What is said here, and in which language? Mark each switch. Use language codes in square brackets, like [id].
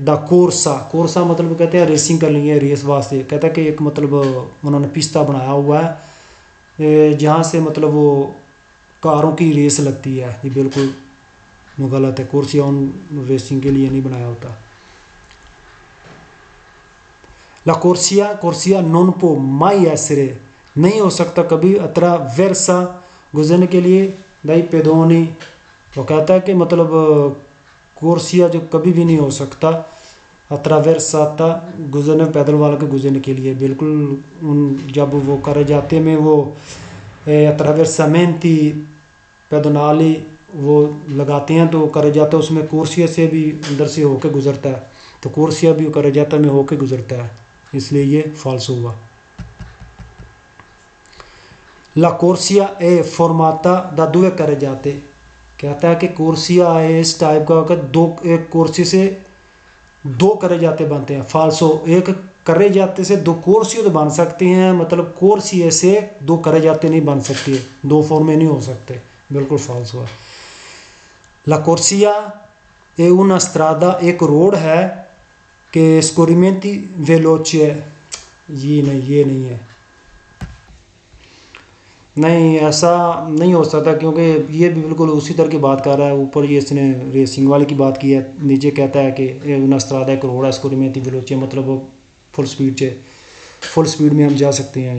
[ur] دا کورسا مطلب کہتے ہیں ریسنگ کر لیں گے، ریس واسطے. کہتا ہے کہ ایک مطلب انہوں نے پستہ بنایا ہوا ہے جہاں سے مطلب وہ کاروں کی ریس لگتی ہے. یہ بالکل غلط ہے، کورسیا ان ریسنگ کے لیے نہیں بنایا ہوتا. [it] لا کورسیا non può mai essere [ur] نہیں ہو سکتا کبھی attraversa گزرنے کے لیے [it] dai pedoni. [ur] وہ کہتا ہے کہ مطلب کورسیا جو کبھی بھی نہیں ہو سکتا attraversata گزرنے پیدل والوں کے گزرنے کے لیے. بالکل جب وہ کرے جاتے میں وہ attraversamenti pedonali وہ لگاتے ہیں تو کرے جاتا اس میں کورسیا سے بھی اندر سے ہو کے گزرتا ہے, تو کورسیا بھی کرے جاتا میں ہو کے گزرتا ہے, اس لیے یہ فالس ہوا. [it] La corsia è formata da due carreggiate. [ur] کہتا ہے کہ کورسیا ہے اس ٹائپ کا کہ ایک کورسی سے دو کرے جاتے بنتے ہیں. فالسو, ایک کرے جاتے سے دو کورسی تو بن سکتے ہیں, مطلب کورسیے سے دو کرے جاتے نہیں بن سکتے, دو فارم میں نہیں ہو سکتے. بالکل فالس ہوا. [it] La corsia è una strada, [ur] ایک روڈ ہے کہ [it] scorrimenti veloci ہے. [ur] یہ نہیں ہے, نہیں ایسا نہیں ہو سکتا کیونکہ یہ بھی بالکل اسی طرح کی بات کر رہا ہے. اوپر یہ اس نے ریسنگ والے کی بات کی ہے, نیچے کہتا ہے کہ [it] una strada [ur] ایک روڈ ہے [it] scorrimenti veloci, [ur] مطلب فل سپیڈ میں ہم جا سکتے ہیں.